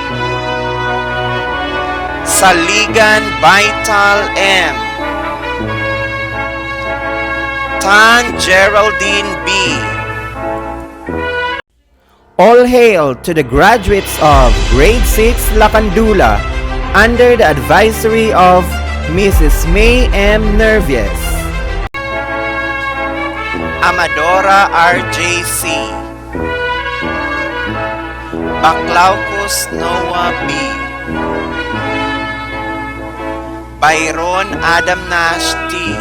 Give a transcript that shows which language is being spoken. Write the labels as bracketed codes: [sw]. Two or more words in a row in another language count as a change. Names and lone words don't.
[en] Saligan Baital M. Tan Geraldine B. All hail to the graduates of Grade 6 Lacandula under the advisory of Mrs. May M. Nervies. Amadora RJC. Baclaucos Noah B. Byron Adam Nash T.